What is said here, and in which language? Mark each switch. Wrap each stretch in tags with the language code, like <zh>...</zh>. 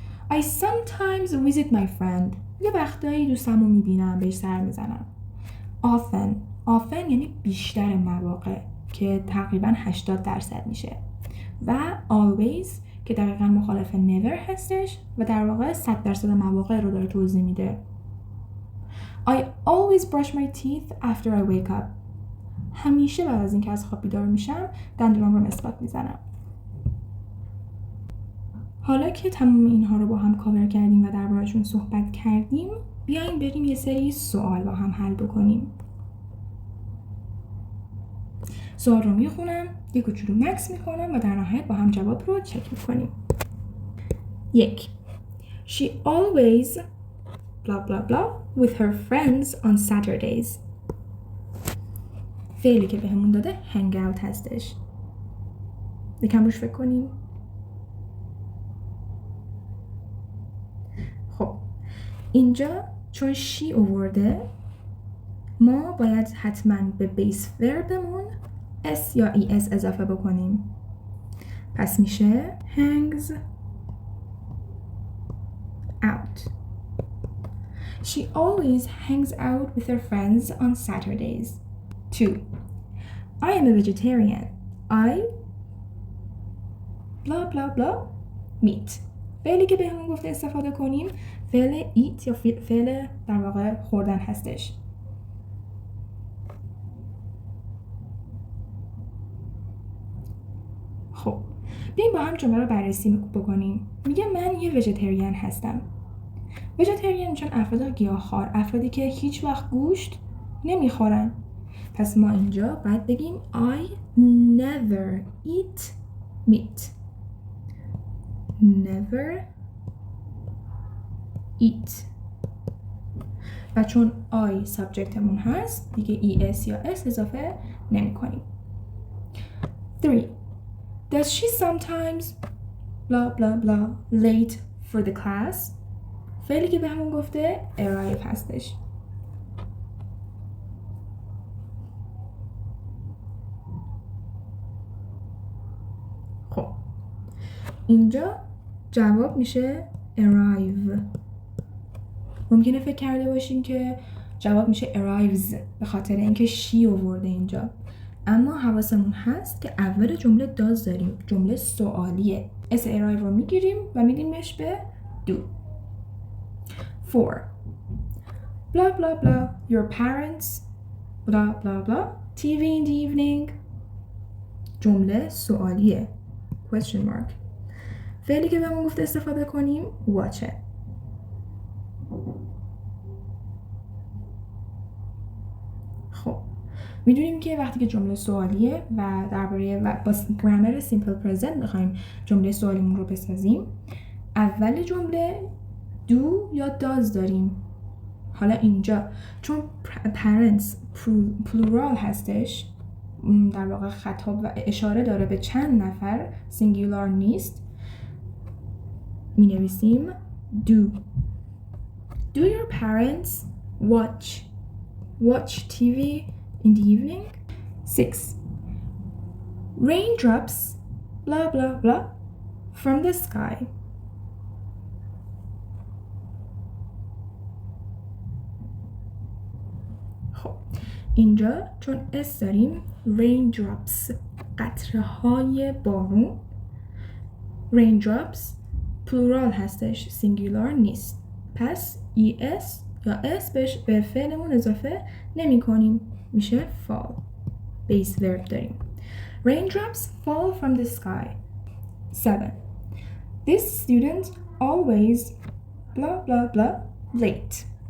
<en>I sometimes visit my friend.</en> <fa>یه وقتایی دوستمو میبینم، بهش سر میزنم. Often یعنی بیشتر مواقع که تقریبا 80% میشه. و always که دقیقا مخالف never هستش و در واقع 100% مواقع رو داره توضیح میده.</fa> <en>I always brush my teeth after I wake up.</en> <fa>همیشه بعد از اینکه از خواب بیدار میشم دندونام رو مسواک میزنم. حالا که تمام اینها رو با هم کاور کردیم و درباره‌شون صحبت کردیم، بیایم بریم یه سری سوال با هم حل بکنیم. سوال رو میخونم، یه کوچولو مکس میکنم و در نهایت با هم جواب رو چک میکنیم. 1.</fa> <en>She always blah blah blah with her friends on Saturdays.</en> <fa>فعلی که بهمون داده hang out هستش. یکم روش فکر کنیم. خب اینجا چون she آورده ما باید حتما به بیس وربمون s یا es اضافه بکنیم. پس میشه hangs out.</fa> <en>She always hangs out with her friends on Saturdays. 2. I am a vegetarian. I blah blah blah meat.</en> <fa>فعلی که بهمون گفته استفاده کنیم فعل eat یا فعل در واقع خوردن هستش. خب بیایم با هم جمله رو بررسی بکنیم. میگه من یه ویژیتریان هستم. ویژیتریان چون افراد گیاهخوار، افرادی که هیچ وقت گوشت نمیخورن. پس ما اینجا باید بگیم</fa> <en>I never eat meat. Never eat.</en> <fa>و چون I سابجکتمون هست دیگه es یا s اضافه نمی کنیم. 3.</fa> <en>Does she sometimes blah blah blah late for the class?</en> <fa>فعلی که به همون گفته arrive هستش. خب اینجا جواب میشه arrive. ممکنه فکر کرده باشین که جواب میشه arrives به خاطر اینکه she آورده اینجا، اما حواسمون هست که اول جمله does داریم، جمله سوالیه. اس arrive رو میگیریم و میدیمش به do. 4.</fa> <en>Blah blah blah your parents blah blah blah TV in the evening.</en> <fa>جمله سوالیه question mark. فعلی که بهمون گفته استفاده کنیم watch it. خب میدونیم که وقتی که جمله سوالیه و درباره با گرامر سیمپل پرزنت میخوایم جمله سوالیمون رو بسازیم، اول جمله do یا does داریم. حالا اینجا چون parents plural هستش، در واقع خطاب و اشاره داره به چند نفر، singular نیست، می نویسیم do.</fa> <en>Do your parents watch TV in the evening? 6. Raindrops blah blah blah from the sky.</en> <fa>خب اینجا چون اس داریم raindrops قطره های بارون، raindrops plural هستش singular نیست، پس es یا s به فعلمون اضافه نمی کنیم، میشه fall.</fa> <en>base verb داریم. Raindrops fall from the sky. 7. This student always blah blah blah late.</en>